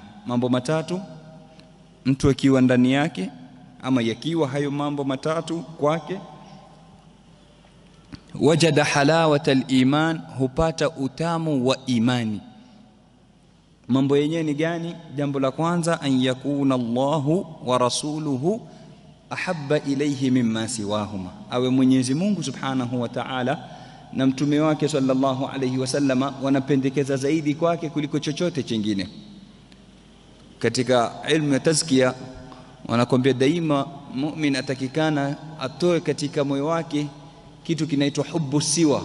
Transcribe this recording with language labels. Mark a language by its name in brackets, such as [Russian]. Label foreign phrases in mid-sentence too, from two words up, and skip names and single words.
[Swahili] Mambo matatu mtu akiwa ndani yake, ama yakiwa hayo mambo matatu kwake, [Arabic] وجد حلاوة الإيمان, [Swahili] hupata utamu wa imani. Mambo yenyewe ni gani? Jambo la kwanza, [Arabic] أن يكون الله ورسوله أحب إليه مما سواهما, [Swahili] awe Mwenyezi Mungu [Arabic] سبحانه وتعالى [Swahili] na mtume wake [Arabic] صلى الله عليه وسلم [Swahili] wanapendekeza zaidi kwake kuliko chochote kingine. Katika ilmu ya tazkia wanakwambia daima mu'min atakikana atoe katika moyo wake kitu kinaitwa [Arabic] حب سوى.